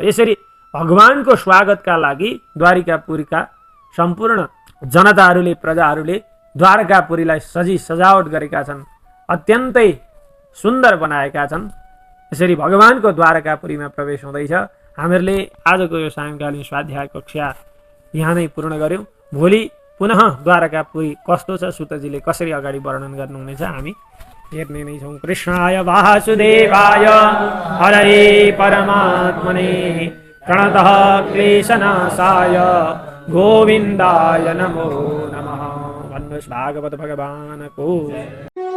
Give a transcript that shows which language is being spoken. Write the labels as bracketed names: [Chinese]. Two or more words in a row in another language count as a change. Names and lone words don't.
[Nepali] यसरी भगवानको स्वागतका लागि द्वारिकापुरीका सम्पूर्ण जनताहरूले, प्रजाहरूले द्वारकापुरीलाई सजी सजावट गरेका छन्, अत्यन्तै सुन्दर बनाएका छन्। यसरी भगवानको द्वारकापुरीमा प्रवेश हुँदैछ। हामीहरूले आजको यो सायङ्कालीन स्वाध्याय कक्षा यहाँ नै पूर्ण गऱ्यौँ। भोलि पुनः द्वारकापुरी कस्तो छ, सुतजीले कसरी अगाडि वर्णन गर्नुहुनेछ हामी हेर्ने नै छौँ। [Sanskrit] कृष्णाय वासुदेवाय हरये परमात्मने प्रणतः क्लेशनाशाय गोविन्दाय नमो नमः। [Nepali] भन्नुहोस् भागवत भगवानको